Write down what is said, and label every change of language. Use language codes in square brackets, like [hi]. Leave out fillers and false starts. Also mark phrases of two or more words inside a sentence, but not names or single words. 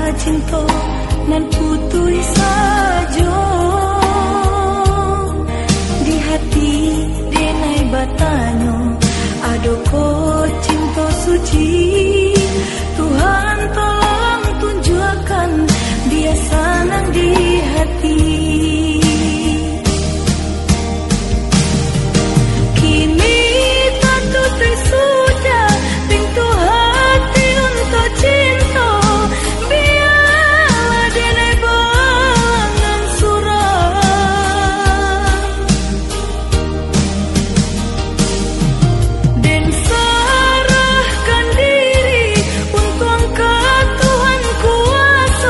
[min] cinta nan putui sajo di hati denai batanyo adoko cinta suci. [id] Tuhan tolong tunjukkan dia senang di hati. Kini tertutup sudah pintu hati untuk cinta. [min] Biarlah denai balangan surat dan serahkan diri untuk angkat Tuhan kuasa.